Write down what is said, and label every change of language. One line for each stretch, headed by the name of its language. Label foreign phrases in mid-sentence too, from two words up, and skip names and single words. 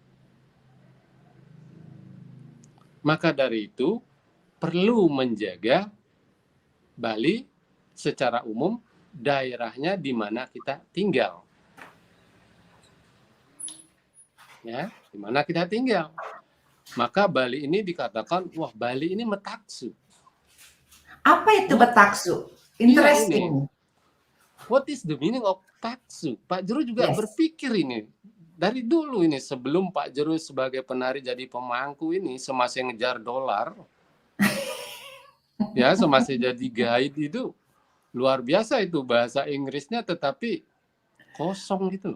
Indonesian: Maka dari itu, perlu menjaga Bali secara umum, daerahnya di mana kita tinggal. Ya, di mana kita tinggal. Maka Bali ini dikatakan, wah Bali ini metaksu. Apa itu metaksu?
English: Interesting. What is the meaning of taksu?
Indonesian: Pak Jero juga berpikir ini. Dari dulu ini, sebelum Pak Jero sebagai penari jadi pemangku ini, semasih ngejar dolar, ya semasih jadi guide itu, luar biasa itu bahasa Inggrisnya, tetapi kosong gitu.